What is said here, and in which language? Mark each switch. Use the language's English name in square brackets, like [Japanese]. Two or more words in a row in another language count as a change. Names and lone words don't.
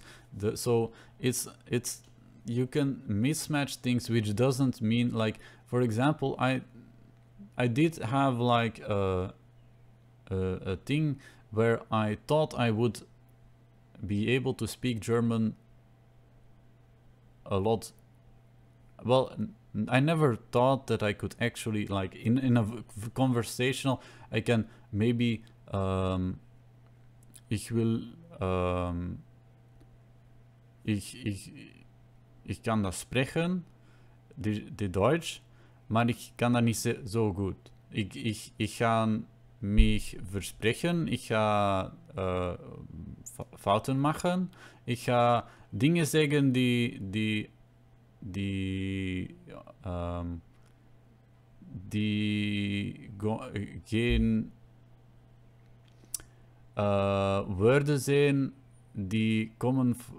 [English] So it's you can mismatch things, which doesn't mean like, for example, I did have like a thing where I thought I would be able to speak German a lot. Well, I never thought that I could actually, like in a conversational, I can maybe [German] ich kann das sprechen, die Deutsch, [Dutch] maar ich kann dat niet zo goed. [German] Ich kann mich versprechen, [Dutch] ich ga fouten machen, ich ga dingen zeggen die geen woorden zijn die komen